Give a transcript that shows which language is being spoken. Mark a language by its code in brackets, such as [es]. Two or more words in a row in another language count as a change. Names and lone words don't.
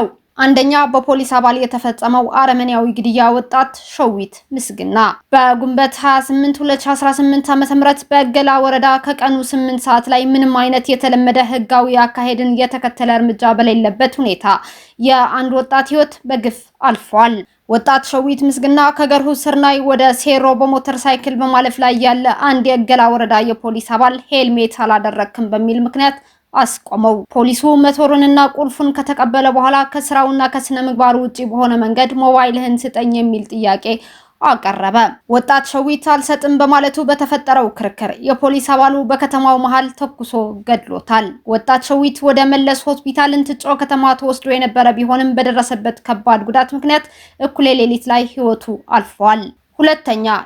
[am] አንደኛ በፖሊስ አባል የተፈጸመው አረመኔያዊ ግድያ ወጣት ሸዊት ምስግና በግንቦት 28 2018 ዓ.ም በገላ ወረዳ ከቀኑ 8 ሰዓት ላይ ምንም አይነት የተለመደ ህጋዊ አካሄድን የተከተለ እርምጃ በሌለበት ሁኔታ የአንድ ወጣት ህይወት በግፍ አልፏል። ወጣት ሸዊት ምስግና ከገርሁ ስርናይ ወደ ሴሮ በሞተር ሳይክል በማለፍ ላይ ያለ አንድ የገላ ወረዳ የፖሊስ አባል ሄልሜት አላደረክም በሚል ምክንያት አስቆመው። ፖሊሱ ሞተሩንና ቁልፉን ከተቀበለ በኋላ ከስራውና ከስነ ምግባሩ ውጪ በሆነ መንገድ ሞባይልህን ስጠኝ የሚል ጥያቄ አቀረበ። ወጣት ሸዊት አልሰጥም በማለቱ በተፈጠረው ክርክር የፖሊስ አባሉ በከተማው መሃል ተኩሶ ገድሎታል። ወጣት ሸዊት ወደ መለስ ሆስፒታል እንትጮ ከተማ ተወስዶ የነበረ ቢሆንም በደረሰበት ከባድ ጉዳት ምክንያት እኩለ ሌሊት ላይ ህይወቱ አልፏል። ሁለተኛ